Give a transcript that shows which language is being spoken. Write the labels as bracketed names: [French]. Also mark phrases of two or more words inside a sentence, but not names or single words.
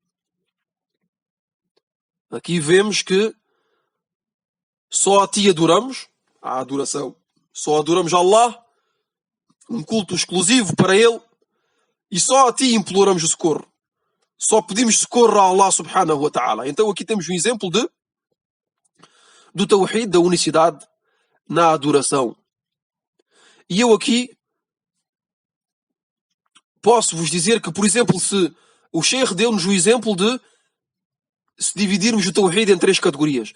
[Portuguese] Aqui vemos que só a ti adoramos, a adoração. Só adoramos Allah, um culto exclusivo para Ele, e só a ti imploramos o socorro. Só pedimos socorro a Allah [Arabic] سبحانه وتعالى. [Portuguese] Então aqui temos um exemplo do tawhid, da unicidade na adoração. E eu aqui posso vos dizer que, por exemplo, se o Sheikh deu-nos o exemplo de se dividirmos o tawhid em 3 categorias.